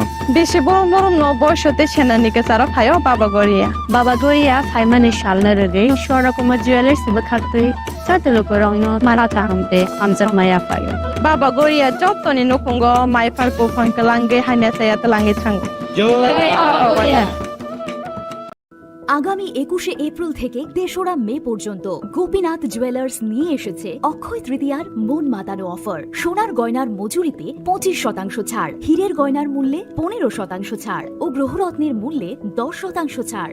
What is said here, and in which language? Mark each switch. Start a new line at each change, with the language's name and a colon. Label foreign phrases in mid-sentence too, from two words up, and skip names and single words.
Kok Borok: बेसे बरम बरम न बयसते सेनानिके सारा फायो बाबा गोरिया फाइमाने शालना रगे शोरकुमा ज्वेलर्स बखाते साते लुकुरगनो माराता हमते आमजक माया फायो बाबा गोरिया जतनि नखंगो माइफार को फंकलांगे हाइना साया तलांगे थांगो
Bangla: আগামী 21শে এপ্রিল থেকে ৩রা মে পর্যন্ত গোপীনাথ জুয়েলার্স নিয়ে এসেছে অক্ষয় তৃতীয়ার মন মাতানো অফার। সোনার গয়নার মজুরিতে 25% ছাড়, হীরের গয়নার মূল্যে 15% ছাড় ও গ্রহরত্নের মূল্যে 10% ছাড়।